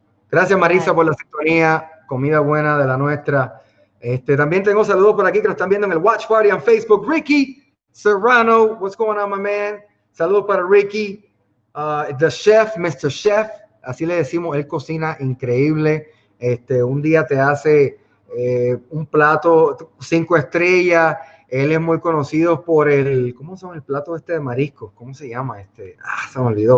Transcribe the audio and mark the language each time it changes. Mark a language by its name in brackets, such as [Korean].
[Spanish] Gracias, Marisa, por la sintonía, comida buena de la nuestra. También tengo saludos por aquí que nos están viendo en el Watch Party en Facebook. [English] Ricky Serrano, what's going on, my man? [Spanish] Saludos para Ricky, [English] the chef, Mr. [Spanish] Chef, así le decimos, él cocina increíble. Un día te hace un plato 5 estrellas. Él es muy conocido por ¿cómo se llama el plato de marisco? ¿Cómo se llama se me olvidó.